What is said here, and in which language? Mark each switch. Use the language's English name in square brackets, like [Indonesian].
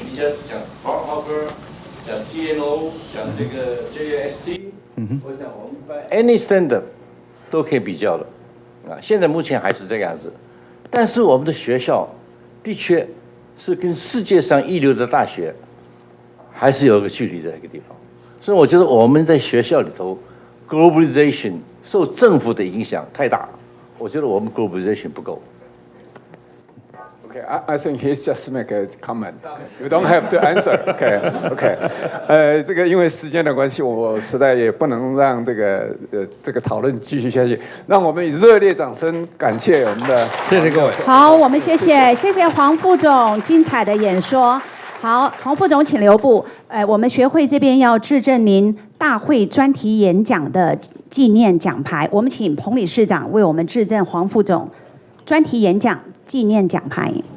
[Chinese] 你要讲 Fraunhofer， 讲 GNO， 讲这个 JAST， 我想我们 [English] any standard [Chinese] 都可以比较的，现在目前还是这个样子，但是我们的学校的确是跟世界上一流的大学还是有个距离在一个地方，所以我觉得我们在学校里头 globalization 受政府的影响太大，我觉得我们 globalization 不够。 [English] Okay, I think he's just make a comment. You don't have to answer. Okay. [Chinese] 这个因为时间的关系，我实在也不能让这个讨论继续下去。让我们以热烈掌声感谢我们的，谢谢各位。好，我们谢谢黄副总精彩的演说。好，黄副总请留步。我们学会这边要致赠您大会专题演讲的纪念奖牌，我们请彭理事长为我们致赠黄副总专题演讲纪念奖牌。